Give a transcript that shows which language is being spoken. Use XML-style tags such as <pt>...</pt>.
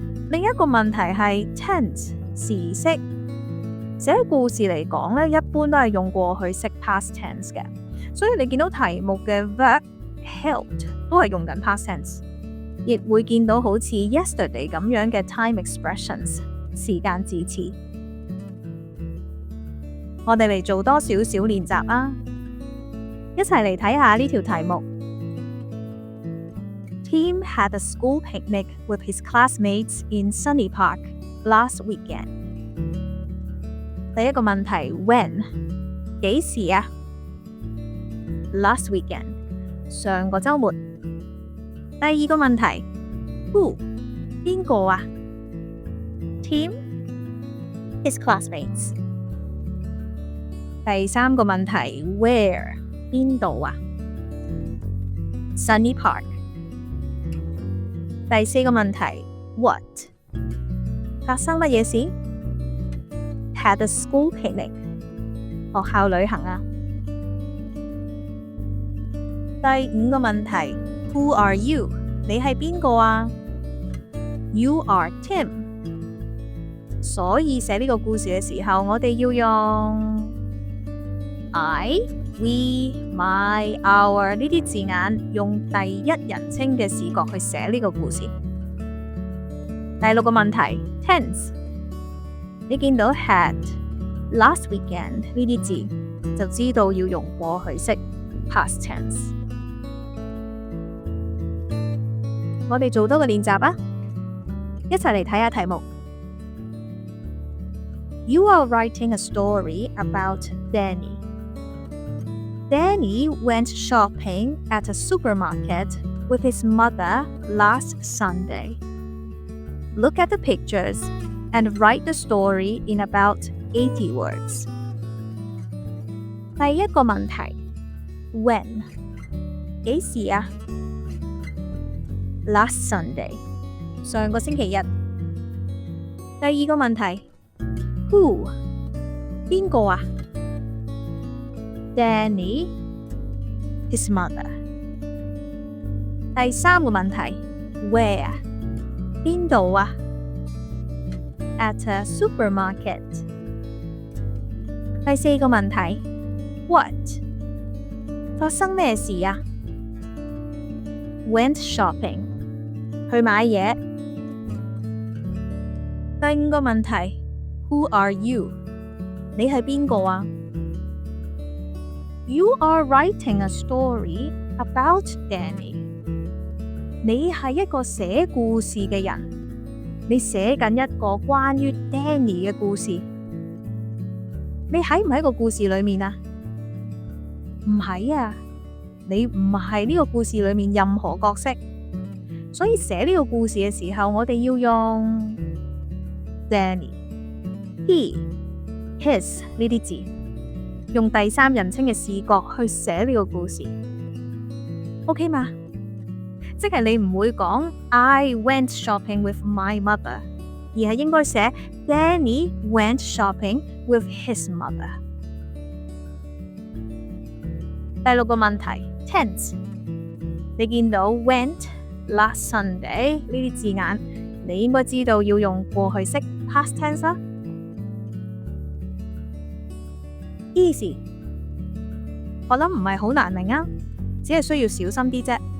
<yue>另一個問題係 tense 時式，寫故事嚟講咧，一般都係用過去式 past tense 嘅，所以你見到題目嘅 verb helped 都係用緊 past tense， 亦會見到好似 yesterday 咁樣嘅 time expressions 時間字詞。我哋嚟做多少少練習啊！一齊嚟睇下呢條題目。</yue> <en>Tim had a school picnic with his classmates in Sunny Park last weekend.</en> <yue>第一個問題 When 幾時啊？</yue> <en>Last weekend</en> <yue>上個週末。第二個問題 Who 邊個啊？</yue> <en>Tim his classmates。</en> <yue>第三個問題 Where 邊度啊？</yue> <en>Sunny Park。</en> <yue>第四個問題 What 發生乜嘢事？</yue> <en>Had a school picnic</en> <yue>學校旅行啊。第五個問題</yue> <en>Who are you</en> <yue>你係邊個啊？</yue> <en>You are Tim。</en> <yue>所以寫呢個故事嘅時候，我哋要用I、we、my、our 呢啲字眼，用第一人稱嘅視角去寫呢個故事。第六個問題 tense， 你見到 had、last weekend 呢啲字，就知道要用過去式 past tense。我哋做多個練習啊，一齊嚟睇下題目。</yue> <en>You are writing a story about Danny.Danny went shopping at a supermarket with his mother last Sunday. Look at the pictures and write the story in about 80 words.</en> <yue>第一個問題 When 幾時啊？</yue> <en>Last Sunday</en> <yue>上個星期日。第二個問題 Who 邊個啊？Danny,</yue> <en>his mother。</en> <yue>第三個問題 Where 邊度啊？</yue> <en>At a supermarket。</en> <yue>第四個問題 What 發生咩事啊？</yue> <en>Went shopping</en> <yue>去買嘢。第五個問題</yue> <en>Who are you</en> <yue>你係邊個啊？</yue> <en>You are writing a story about Danny。</en> <yue>你係一個寫故事嘅人，你寫緊一個關於 Danny 嘅故事。你喺唔喺個故事裏面啊？唔喺啊，你唔係呢個故事裏面任何角色。所以寫呢個故事嘅時候，我哋要用 Danny、he、his 呢啲字。用第三人稱嘅視角去寫呢個故事 ，OK 嘛？即係你唔會講</yue> <en>I went shopping with my mother，</en> <yue>而係應該寫</yue> <en>Danny went shopping with his mother。</en> <yue>第六個問題 tense， 你見到 went、last Sunday 呢啲字眼，你應該知道要用過去式 past tense 啦。 Easy， 我諗唔係好難明啊，只係需要小心啲啫。</yue>